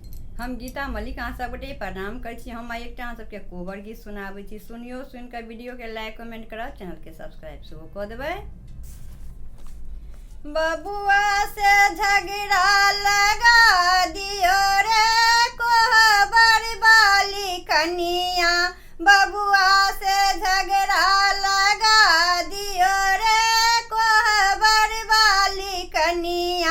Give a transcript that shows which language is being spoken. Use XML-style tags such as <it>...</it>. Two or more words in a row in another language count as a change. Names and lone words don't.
<mai>हम गीता मलिक अहाँ सबके प्रणाम कर छी। हम एक सबके कोबर गीत सुनाबै छी, सुनियो। सुनकर वीडियो के</mai> <en>like comment</en> <mai>करब, चैनल के सब्सक्राइब सेहो कऽ देबै। बबुआ से झगड़ा लगा दियो रे कोहबर वाली कनिया, बबुआ से झगड़ा लगा दियो रे कोहबर वाली कनिया।</mai>